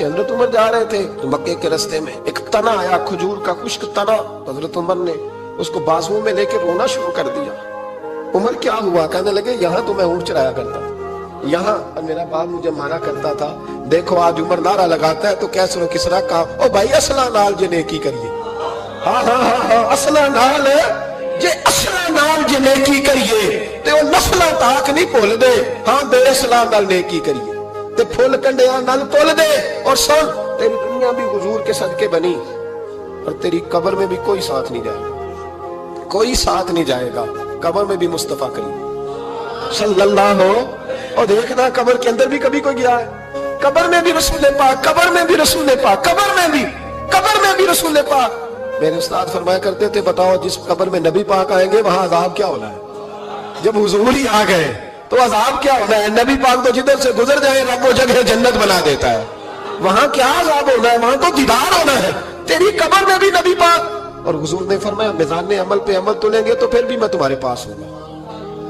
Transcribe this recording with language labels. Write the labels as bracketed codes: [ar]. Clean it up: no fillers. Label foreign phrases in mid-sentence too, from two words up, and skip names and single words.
[ur] حضرت عمر جا رہے تھے تو مکے کے رستے میں ایک تنا آیا، کھجور کا خشک تنا، حضرت عمر نے اس کو بازو میں لے کے رونا شروع کر دیا۔ عمر کیا ہوا؟ کہنے لگے یہاں تو میں اونٹ چرایا کرتا تھا، یہاں میرا باپ مجھے مارا کرتا تھا، دیکھو آج عمر نعرہ لگاتا ہے تو کیسر و کسرا کا [pa] او بھائی اصلہ نال جے نیکی کریے، ہاں اصلہ نال جے اصلہ نال جے نیکی کریے تے او نسلاں تاک نہیں بھول دے، ہاں بے اصلہ نال نیکی کریے تے پھول کنڈیاں نال تول دے۔ [ur] اور سن تیری دنیا بھی حضور کے صدقے بنی اور تیری قبر میں بھی کوئی ساتھ نہیں جائے گا، کوئی ساتھ نہیں جائے گا، قبر میں بھی مصطفیٰ کریم [ar] صلی اللہ ہو۔ [ur] اور دیکھنا قبر کے اندر بھی کبھی کوئی گیا ہے، قبر میں بھی رسول پاک، قبر میں بھی رسول پاک، قبر میں بھی رسول پاک۔ میرے استاد فرمایا کرتے تھے بتاؤ جس قبر میں نبی پاک آئیں گے وہاں عذاب کیا ہونا ہے؟ جب حضور ہی آ گئے تو عذاب کیا ہونا ہے؟ نبی پاک تو جدھر سے گزر جائے رب وہ جگہ جنت بنا دیتا ہے. وہاں کیا عذاب ہونا ہے؟ وہاں تو دیدار ہونا ہے۔ تیری قبر میں بھی نبی پاک. اور حضور نے فرمایا میزان عمل پہ عمل تلیں گے تو پھر بھی میں تمہارے پاس ہوں گا.